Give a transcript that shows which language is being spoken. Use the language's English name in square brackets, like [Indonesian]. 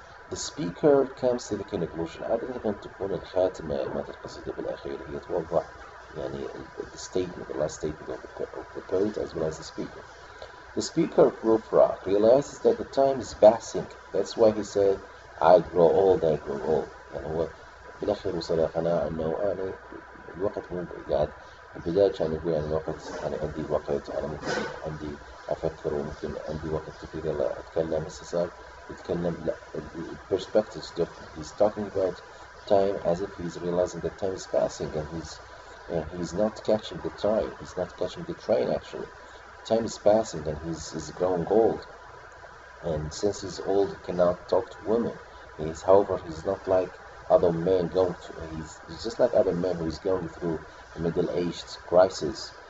[English] The speaker comes to the conclusion. [Arabic] عادة تكون الخاتمة مالت القصيدة بالأخير هي توضح يعني [English] the statement, the last statement of the poet as well as the speaker. The speaker, Proof Rock, realizes that the time is passing. That's why he said I grow old. [Arabic] يعني هو بالأخير وصل إلى قناعة إنه أنا الوقت مو قاعد. البداية كان يقول أنا أنا عندي وقت، أنا ممكن عندي أفكر، وممكن عندي وقت كثير يلا أتكلم. هسه صار يتكلم لا, [English] the perspective is different. He's talking about time as if he's realizing that time is passing, and he's not catching the time. He's not catching the train actually. Time is passing and he's growing old. And since he's old, he cannot talk to women. However, he's not like other men he's just like other men who is going through a middle-aged crisis.